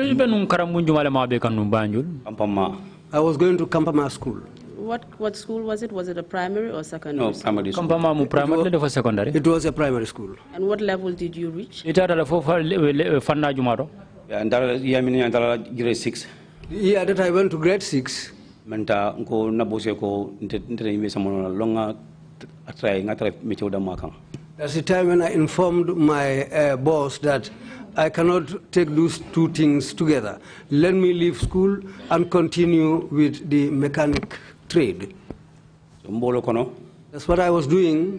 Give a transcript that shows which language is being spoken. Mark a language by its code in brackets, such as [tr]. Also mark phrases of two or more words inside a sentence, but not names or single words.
[en] I was going to Kampama School. What school was it? Was it a primary or secondary? No, primary school. It was a primary school. And what level did you reach? And grade 6. The year that I went to grade 6, [man] Menta ko nabose ko inte someone longa try mecho da makang. [en] that's the time when I informed my boss that I cannot take those two things together. Let me leave school and continue with the mechanic trade. That's what I was doing